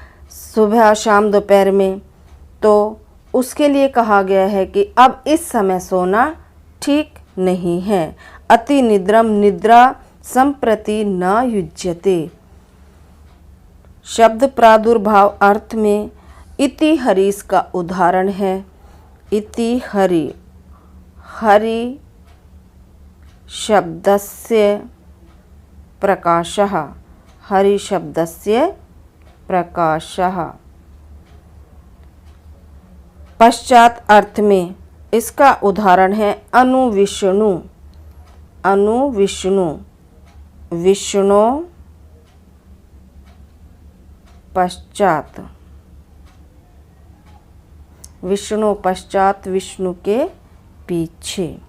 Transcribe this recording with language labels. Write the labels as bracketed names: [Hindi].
[Hindi] सुबह शाम दोपहर में, तो उसके लिए कहा गया है कि अब इस समय सोना ठीक नहीं है। [Sanskrit] अति निद्रम निद्रा संप्रति न युज्यते। [Hindi] शब्द प्रादुर्भाव अर्थ में इति हरि इसका उदाहरण है। [Sanskrit] इति हरि, हरि शब्दस्य प्रकाशः, हरि शब्दस्य प्रकाशः। [Hindi] पश्चात अर्थ में इसका उदाहरण है अनुविष्णु, अनुविष्णु, विष्णु पश्चात, विष्णु पश्चात, विष्णु के पीछे।